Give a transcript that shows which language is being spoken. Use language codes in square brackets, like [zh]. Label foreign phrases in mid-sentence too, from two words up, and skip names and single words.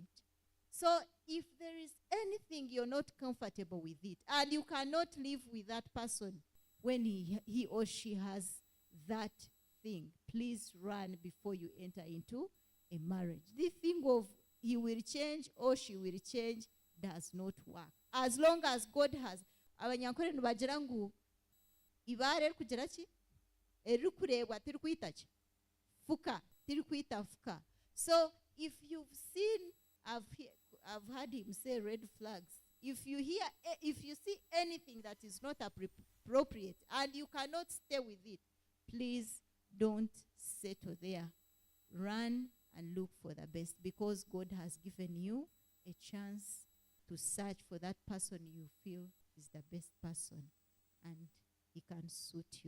[en] So if there is anything you're not comfortable with it, and you cannot live with that person when he or she has that thing, please run before you enter into a marriage. The thing of he will change or she will change does not work. As long as God has, [nyn] abanyankore nubagira ngo ibare kugira ki eri kurebwa tiri kwita ki fuka tiri kwita fuka. [en] So if you've seen, I've heard him say red flags. If you see anything that is not appropriate and you cannot stay with it, please don't settle there. Run and look for the best, because God has given you a chance to search for that person you feel is the best person and he can suit you.